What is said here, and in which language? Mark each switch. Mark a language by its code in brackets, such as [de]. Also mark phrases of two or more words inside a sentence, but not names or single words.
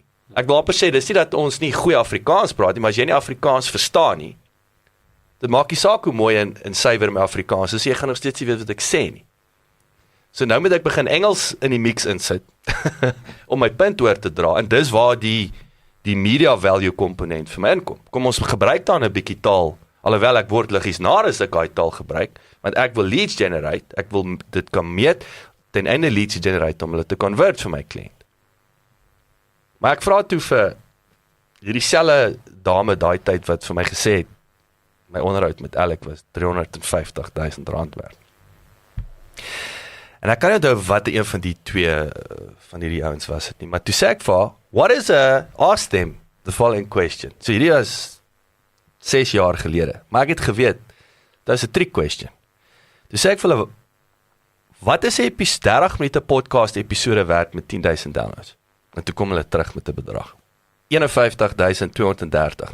[af] Ek wil amper sê, dis nie dat ons nie goeie Afrikaans praat nie, maar as jy nie Afrikaans verstaan nie, dit maak nie saak hoe mooi en suiwer my Afrikaans is, jy gaan nog steeds nie weet wat ek sê nie. So nou moet ek begin Engels in die mix insit, om my punt oor te dra, en dis waar die [en] media value [af] komponent vir my inkom. Kom ons gebruik dan 'n bietjie taal, alhoewel ek woordliggies na as ek daai taal gebruik, want ek wil [en] leads generate, [af] ek wil dit kan meet, ten einde [en] leads generate [af] om hulle te convert vir my kliënt. Maar ek vra toe vir hierdie selfe dame daai tyd wat vir my gesê het, my onderhoud met Alec was R350,000 werd. En ek kan nie onthou wat een van die twee van hierdie ouens was dit nie, maar toe sê ek vir haar, [en] ask them the following question. [af] So hierdie was 6 jaar gelede, maar ek het geweet, dat is 'n [en] trick question. [af] Toe sê ek vir hulle, wat is 'n 30 [en] minute podcast episode [af] werd met 10,000 downloads? En toe kom hulle terug met 'n bedrag. 51,230.